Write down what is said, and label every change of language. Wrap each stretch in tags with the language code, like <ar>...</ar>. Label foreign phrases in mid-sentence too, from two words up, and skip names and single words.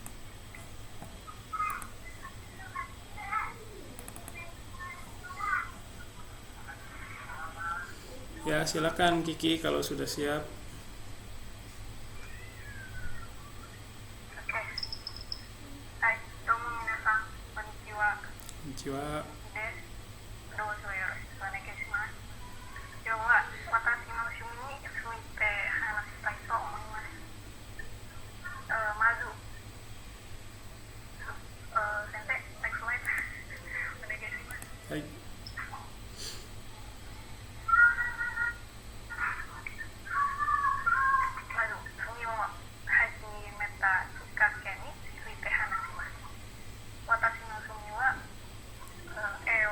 <id>Ya, silakan Kiki kalau sudah siap. Oke.</id> <ja>Hai, どうも皆さん、こんにちは. Konnichiwa. です。どうぞよろしくお願いします。今日は私の趣味について話したいと思います。まず、先生、</ja> <en>next slide</en> <ja>お願いします。はい。まず、次を始めたきっかけについて話します。私の趣味は、</ja>